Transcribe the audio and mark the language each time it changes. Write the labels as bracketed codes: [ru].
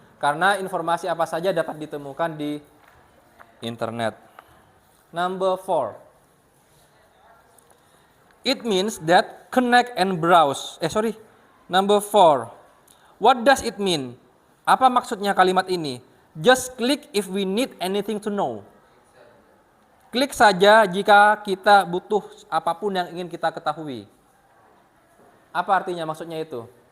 [id] Karena informasi apa saja dapat ditemukan di internet. [en] Number 4. It means that connect and browse. Number 4. What does it mean? [id] Apa maksudnya kalimat ini? [en] Just click if we need anything to know. [id] Klik saja jika kita butuh apapun yang ingin kita ketahui. Apa artinya maksudnya itu?